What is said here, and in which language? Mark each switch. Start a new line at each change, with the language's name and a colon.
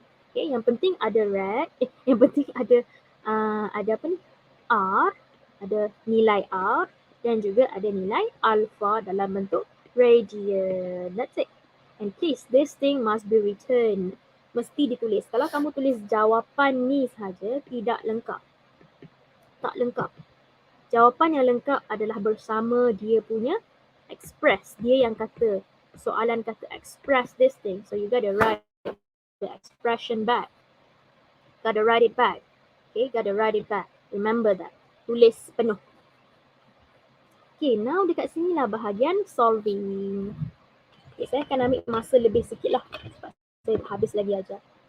Malay: Okay, yang penting ada rad, yang penting ada apa ni? R, ada nilai R dan juga ada nilai alpha dalam bentuk radian.
English: That's it. And please, this thing must be written.
Malay: Mesti ditulis. Kalau kamu tulis jawapan ni sahaja, tidak lengkap. Tak lengkap. Jawapan yang lengkap adalah bersama dia punya express. Dia yang kata, soalan kata express this thing.
English: So you gotta write the expression back. Gotta write it back. Okay, gotta write it back. Remember that.
Malay: Tulis penuh. Okay, now dekat sini lah bahagian solving. Okay, saya akan ambil masa lebih sikit lah. Sebab saya habis lagi ajar.